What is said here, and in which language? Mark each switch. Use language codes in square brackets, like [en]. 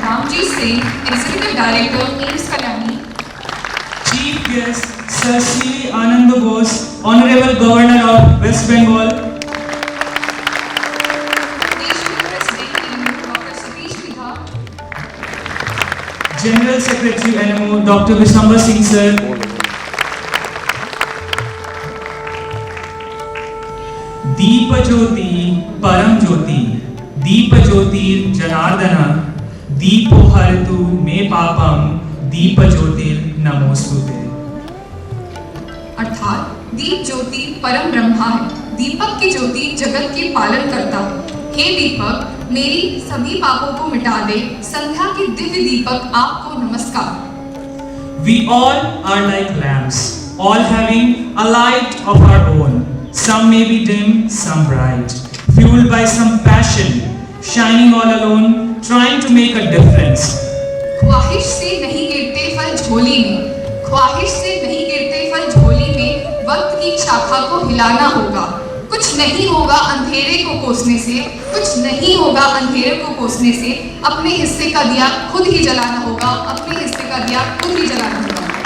[en] Ramji Singh, Executive Director AIIMS Kalyani, Chief Guest Sir C. Anand Bose, Honorable Governor of West Bengal, National President NMO Dr. Satish Bidha, General Secretary NMO Dr. [sa] Vishamba Singh Sir, दीप ज्योति परम ज्योति दीप ज्योतिर जनार्दन दीपो हरतु मे पापम दीप ज्योतिर नमोस्तुते। [hi] अर्थात दीप ज्योति परम ब्रह्मा है, दीपक की ज्योति जगत के पालन करता है। हे दीपक, मेरी सभी पापों को मिटा दे, संध्या के दिव्य दीपक आपको नमस्कार। [en] We all are like lamps, all having a light of our own. Some may be dim, some bright, fueled by some passion, shining all alone, trying to make a difference. [hi] ख्वाहिश से नहीं गिरते फल झोली में, ख्वाहिश से नहीं गिरते फल झोली में, वक्त की शाखा को हिलाना होगा। कुछ नहीं होगा अंधेरे को कोसने से, कुछ नहीं होगा अंधेरे को कोसने से, अपने हिस्से का दिया खुद ही जलाना होगा, अपने हिस्से का दिया खुद ही जलाना होगा।